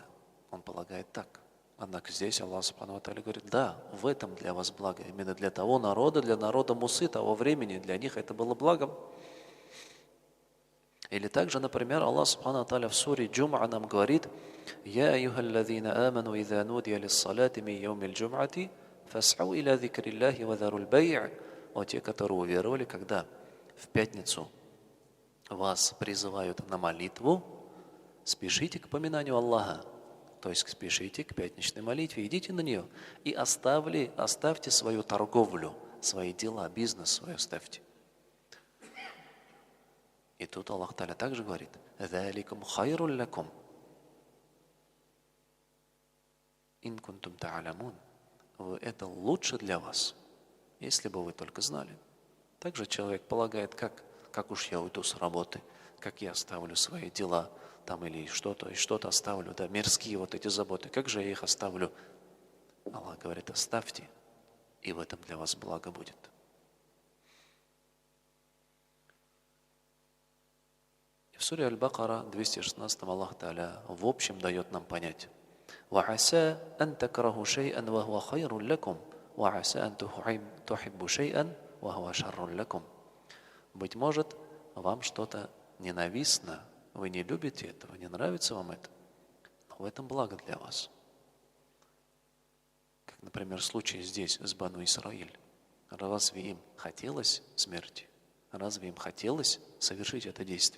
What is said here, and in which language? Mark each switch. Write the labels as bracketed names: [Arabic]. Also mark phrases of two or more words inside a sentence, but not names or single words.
[Russian] Он полагает так. Однако здесь Аллах [Arabic] سبحانه وتعالى [Russian] говорит, да, в этом для вас благо. Именно для того народа, для народа Мусы, того времени, для них это было благом. Или также, например, [Arabic] الله سبحانه وتعالى [Russian] в суре Джум'a нам говорит, [Arabic] «يا أيها الذين آمنوا إذا نودي للصلاة من يوم الجمعة فاسعوا إلى ذكر الله وذروا البيع». [Russian] О, те, которые уверовали, когда в пятницу вас призывают на молитву, спешите к поминанию Аллаха, то есть спешите к пятничной молитве, идите на нее и оставьте свою торговлю, свои дела, бизнес свой оставьте. И тут Аллах Та'аля также говорит, [Arabic] «ذَلِكُمْ خَيْرٌ لَكُمْ إِن كُنْتُمْ تَعْلَمُونَ». [Russian] Это лучше для вас, если бы вы только знали. Также человек полагает, как уж я уйду с работы, как я оставлю свои дела, там или что-то оставлю, да, мирские вот эти заботы, как же я их оставлю? Аллах говорит, оставьте, и в этом для вас благо будет. В суре Аль-Бакара 216 Аллах Та'аля в общем дает нам понять. [Arabic] وَعَسَىٰ أَن تَكْرَهُ شَيْئًا وَهُوَ خَيْرٌ لَكُمْ وَعَسَىٰ أَن تُحِبُّ شَيْئًا وَهُوَ شَرٌ لَكُمْ. [Russian] Быть может, вам что-то ненавистно, вы не любите этого, не нравится вам это, но в этом благо для вас. Как, например, случай здесь с Бану Исраиль. Разве им хотелось смерти? Разве им хотелось совершить это действие?